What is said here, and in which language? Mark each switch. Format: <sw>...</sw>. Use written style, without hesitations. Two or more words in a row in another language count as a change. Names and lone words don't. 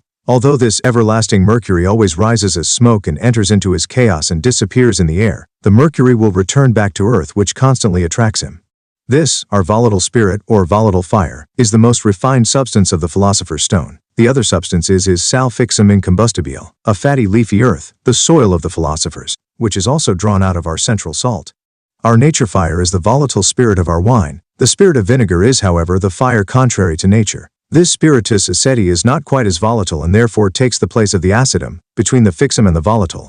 <en>Although this everlasting mercury always rises as smoke and enters into his chaos and disappears in the air, the mercury will return back to earth which constantly attracts him. This, our volatile spirit, or volatile fire, is the most refined substance of the philosopher's stone. The other substance is</en> <la>sal fixum incombustibile,</la> <en>a fatty leafy earth, the soil of the philosophers, which is also drawn out of our central salt. Our nature fire is the volatile spirit of our wine. The spirit of vinegar is, however, the fire contrary to nature. This</en> <la>spiritus aceti</la> <en>is not quite as volatile and therefore takes the place of the acidum, between the fixum and the volatile.</en>